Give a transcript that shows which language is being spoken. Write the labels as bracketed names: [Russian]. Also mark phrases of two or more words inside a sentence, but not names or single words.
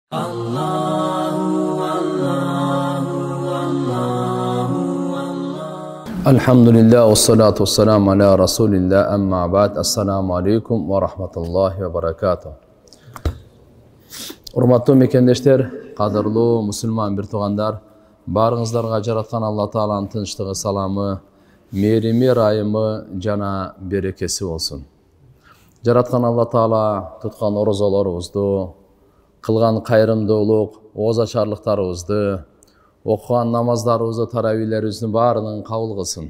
[Arabic] الحمد لله والصلاة والسلام على رسول الله أما بعد. السلام عليكم ورحمة الله وبركاته. [Kyrgyz] Урматтуу мекендештер, кадырлуу мусулман бир туугандар, баарыңыздарга жараткан Алла Тааланын тынчтыгы, саламы, мээрими, ырайымы жана берекеси болсун. Жараткан Алла Таала туткан орозолорубузду, кылган кайрымдуулук, ооз ачарлыктарыбызды, окуган намаздарыбызды, таравийлерибиздин баарынын кабыл кылсын.